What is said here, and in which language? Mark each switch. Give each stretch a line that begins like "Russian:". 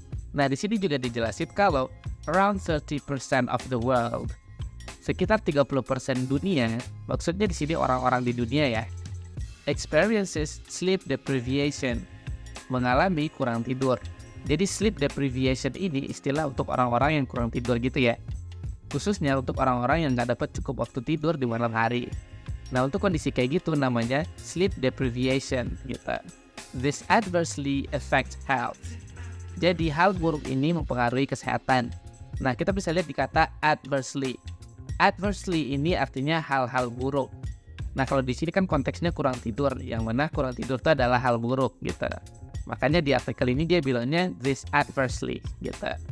Indonesian: Nah, di sini juga dijelasin kalau
English: around 30% of the world,
Indonesian: sekitar 30% dunia, maksudnya di sini orang-orang di dunia ya,
English: experiences sleep deprivation,
Indonesian: mengalami kurang tidur. Jadi sleep deprivation ini istilah untuk orang-orang yang kurang tidur gitu ya. Khususnya untuk orang-orang yang nggak dapat cukup waktu tidur di malam hari. Nah, untuk kondisi kayak gitu namanya sleep deprivation gitu.
English: This adversely affects health.
Indonesian: Jadi hal buruk ini mempengaruhi kesehatan. Nah, kita bisa lihat di kata adversely. Adversely ini artinya hal-hal buruk. Nah, kalau di sini kan konteksnya kurang tidur, yang mana kurang tidur itu adalah hal buruk gitu. Makanya di artikel ini dia bilangnya
English: this adversely
Indonesian: gitu.